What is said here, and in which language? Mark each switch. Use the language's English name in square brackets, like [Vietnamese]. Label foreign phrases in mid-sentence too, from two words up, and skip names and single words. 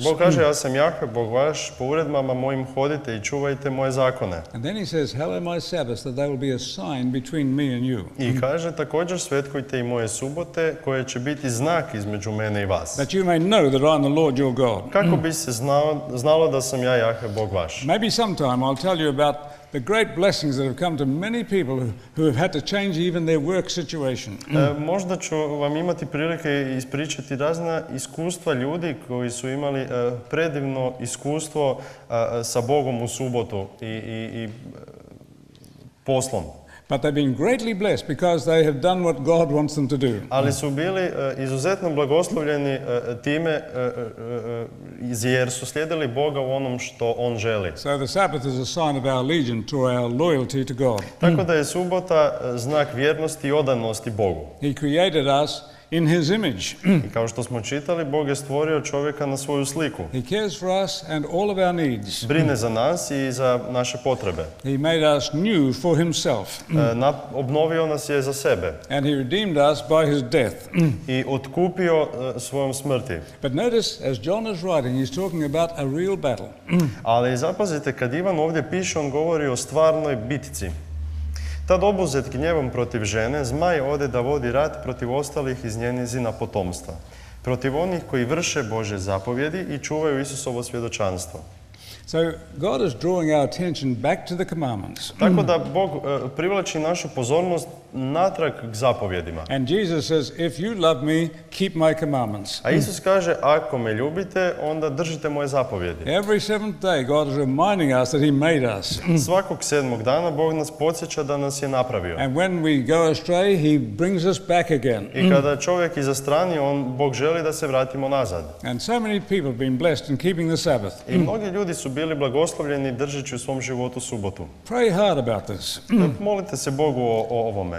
[Croatian] Bog kaže ja sam Jahve, Bog vaš, po uredbama mojim hodite i čuvajte moje zakone. [English] And then he says, hallow my Sabbaths, that they will be a sign between me and you. [Croatian] I kaže također svetkujte i moje subote koje će biti znak između mene i vas. [English] That you may know that I'm the Lord your God. [Croatian] Kako bi se znalo da sam ja Jahve, Bog vaš. [English] Maybe sometime I'll tell you about the great blessings that have come to many people who have had to change even their work situation. [Croatian] Možda ću vam imati prilike ispričati razna iskustva ljudi koji su imali predivno iskustvo sa Bogom u subotu i poslom. [English] But they've been greatly blessed because they have done what God wants them to do. [Croatian] Ali su bili izuzetno blagoslovljeni time jer su slijedili Boga u onom što On želi. [English] So the Sabbath is a sign of our allegiance or our loyalty to God. [Croatian] Tako da je subota znak vjernosti i odanosti Bogu. [English] He created us in his image. [Croatian] I kao što smo čitali, Bog je stvorio čovjeka na svoju sliku. [English] He cares for us and all of our needs. [Croatian] Brine za nas i za naše potrebe. [English] He made us new for himself. [Croatian] Obnovio nas je za sebe. [English] And he redeemed us by his death. [Croatian] I otkupio svojom smrti. [English] But notice, as John is writing, he's talking about a real battle. [Croatian] Ali zapazite, kad Ivan ovdje piše, on govori o stvarnoj bitci. Tad obuzet gnjevom protiv žene, zmaj ode da vodi rat protiv ostalih iz njenizina potomstva. Protiv onih koji vrše Božje zapovjedi i čuvaju Isusovo svjedočanstvo. [English] So God is drawing our attention back to the commandments. [Croatian] Tako da Bog privlači našu pozornost natrag k zapovjedima. [English] And Jesus says, if you love me, keep my commandments. [Croatian] A Isus kaže, ako me ljubite, onda držite moje zapovjedi. [English] Every seventh day, God is reminding us that he made us. [Croatian] Svakog 7. dana Bog nas podsjeća da nas je napravio. [English] And when we go astray, he brings us back again. [Croatian] I kada čovjek izastrani, Bog želi da se vratimo nazad. [English] And so many people have been blessed in keeping the Sabbath. [Croatian] I mnogi ljudi su bili blagoslovljeni držeći u svom životu subotu. [English] Pray hard about this. [Croatian] Molite se Bogu o ovome.